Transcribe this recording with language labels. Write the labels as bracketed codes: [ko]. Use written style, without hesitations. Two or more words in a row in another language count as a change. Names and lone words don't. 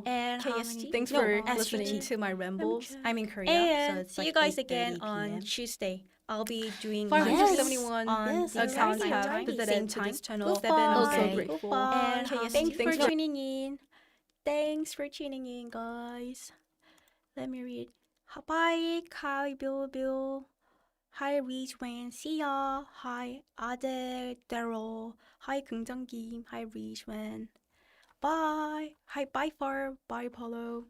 [en] And thanks for listening to my rambles. I'm in Korea, and so see you guys again on Tuesday. I'll be doing 571 on the accounts have visited to this channel. I'm so grateful. And thanks for tuning in. Thanks for tuning in, guys. Let me read. Bye, Kai Bill. Hi, Ridgewan. See ya. Hi, Adel, Daryl. Hi, 긍정김. Hi, Ridgewan. Bye. Hi, bye, Far. Bye, Polo.